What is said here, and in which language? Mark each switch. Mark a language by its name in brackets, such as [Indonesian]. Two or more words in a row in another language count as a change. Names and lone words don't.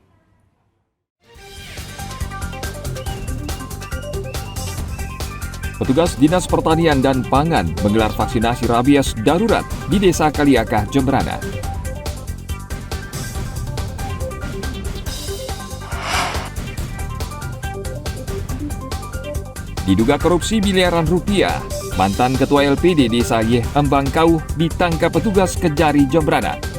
[Indonesian] Petugas Dinas Pertanian dan Pangan menggelar vaksinasi rabies darurat di Desa Kaliakah, Jemberana. Diduga korupsi miliaran rupiah, mantan Ketua LPD Desa Yeh Embangkau ditangkap petugas Kejari Jemberana.